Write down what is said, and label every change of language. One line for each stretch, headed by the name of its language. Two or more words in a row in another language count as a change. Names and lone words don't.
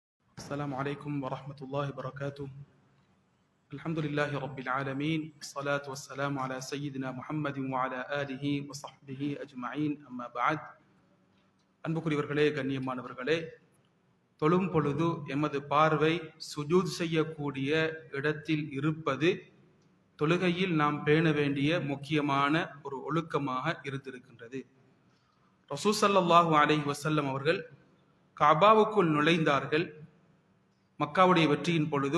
Arabic: السلام عليكم ورحمة الله وبركاته. الحمد لله رب العالمين، الصلاة والسلام على سيدنا محمد وعلى آله وصحبه أجمعين. أما بعد.
Tamil: அன்புக்குரியவர்களே, கண்ணியமானவர்களே, தொழும் பொழுது எமது பார்வை சுஜூத் செய்யக்கூடிய இடத்தில் இருப்பது தொழுகையில் நாம் பேண வேண்டிய முக்கியமான ஒரு ஒழுக்கமாக இருந்திருக்கின்றது. ரசூல்
Arabic: صلى الله عليه وسلم
Tamil: அவர்கள் கஅபாவுக்குள் நுழைந்தார்கள் மக்காவுடைய வெற்றியின் பொழுது.